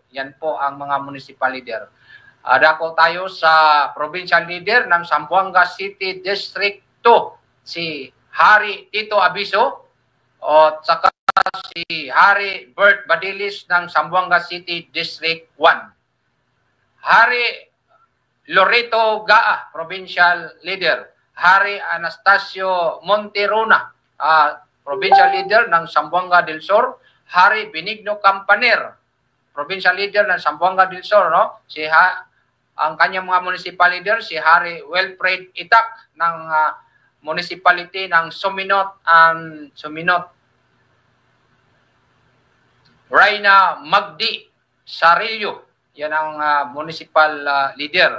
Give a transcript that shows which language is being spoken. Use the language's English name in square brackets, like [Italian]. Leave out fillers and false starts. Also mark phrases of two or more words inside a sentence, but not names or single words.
[Filipino] Yan po ang mga [English] municipal leader. [Filipino] Dako tayo sa [English] provincial leader [Filipino] ng Zamboanga City District 2, si Hari Tito Abiso, at saka si Hari Bert Badilis ng Zamboanga City District 1. Hari Loreto Gaa, [English] provincial leader. [Filipino] Hari Anastasio Monterona, [English] provincial leader [Filipino] ng Zamboanga del Sur. Hari Benigno Campaner, [English] provincial leader [Filipino] ng Zamboanga del Sur, no? Ang kanyang mga [English] municipal leader [Filipino] si Hari Wilfred Itak ng municipality ng Suminot. Reyna Magdi Sarillo, yan ang [English] municipal leader.